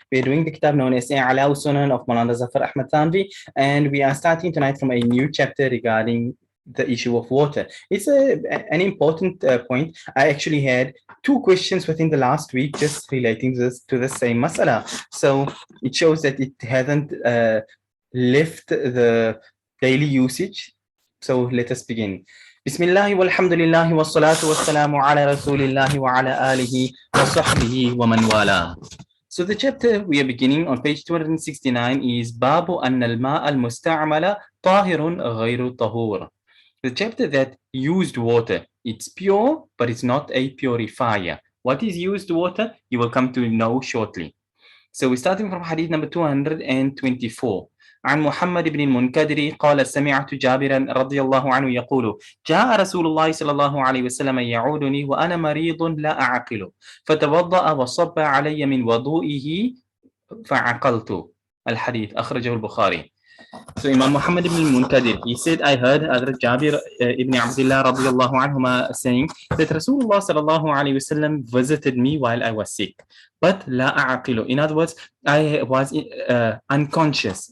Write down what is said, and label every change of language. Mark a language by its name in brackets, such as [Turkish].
[English] We're doing the kitab known as Ala Sunan of Maulana Zafar Ahmad Thanvi, and we are starting tonight from a new chapter regarding the issue of water. It's an important point. I actually had two questions within the last week just relating to the same masala. So it shows that it hasn't left the daily usage. So let us begin. [Arabic] بسم الله والحمد لله والصلاة والسلام على رسول الله وعلى آله وصحبه ومن والاه. [English] So the chapter we are beginning on page 269 is [Arabic] باب أن الماء المستعمل طاهر غير طهور. [English] The chapter that used water, it's pure but it's not a purifier. What is used water? You will come to know shortly. So we're starting from hadith number 224. [Arabic] عن محمد بن المنكدر قال سمعت جابرا رضي الله عنه يقول جاء رسول الله صلى الله عليه وسلم يعودني وأنا مريض لا أعقل فتوضأ وصب علي من وضوئه فعقلت. الحديث أخرجه البخاري. [English] So Imam Muhammad ibn al-Munkadir, he said, I heard Hazrat Jabir ibn Abdullah radiallahu anhuma saying that Rasulullah sallallahu alayhi wasallam visited me while I was sick. But [Arabic] la a'aqilu. [English] In other words, I was unconscious.